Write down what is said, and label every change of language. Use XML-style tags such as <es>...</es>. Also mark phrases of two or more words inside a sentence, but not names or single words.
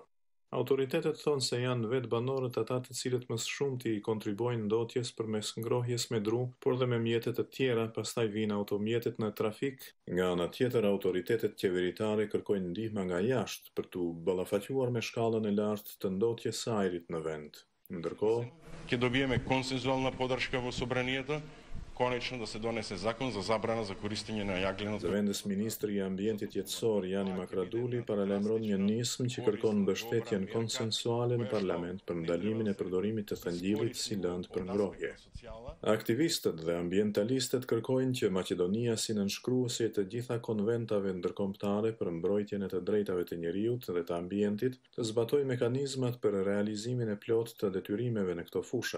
<sq>Autoritetet thonë se janë vetë banorët ata të cilët më së shumti i kontribuojnë ndotjes përmes ngrohjes me dru, por dhe me mjete të tjera, pastaj vinë automjetet në trafik. Nga ana tjetër, autoritetet qeveritare kërkojnë ndihmë nga jashtë për tu ballafaquar me shkallën e lartë të ndotjes së ajrit në vend. Ndërkohë,</sq> <mk>ќе добијеме консензуална поддршка во собранието, конечно да се донесе закон за забрана за користење на јагленот.</mk> <sq>Zëvendës ministri i ambientit jetësor Jani Makraduli paralajmëron një nismë që kërkon mbështetjen konsensuale në parlament për ndalimin e përdorimit të thëngjillit si lëndë për ngrohje. Aktivistët dhe ambientalistët kërkojnë që Maqedonia si nënshkruese të gjitha konventave ndërkombëtare për mbrojtjen e të drejtave të njeriut dhe të ambientit të zbatojë mekanizmat për realizimin e plotë të detyrimeve në këto fusha.</sq>